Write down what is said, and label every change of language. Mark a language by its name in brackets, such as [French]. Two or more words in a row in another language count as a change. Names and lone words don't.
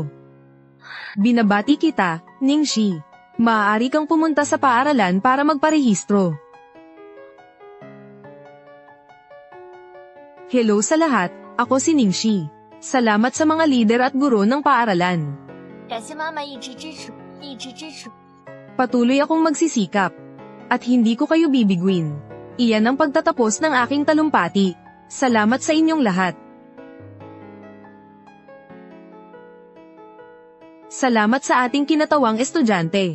[Filipino] Binabati kita, Ningxi. Maaari kang pumunta sa paaralan para magparehistro. Hello sa lahat, ako si Ningxi. Salamat sa mga lider at guro ng paaralan. [Chinese] 感谢妈妈一直支持，一直支持。 [Filipino] Patuloy akong magsisikap. At hindi ko kayo bibiguin. Iyan ang pagtatapos ng aking talumpati. Salamat sa inyong lahat. Salamat sa ating kinatawang estudyante.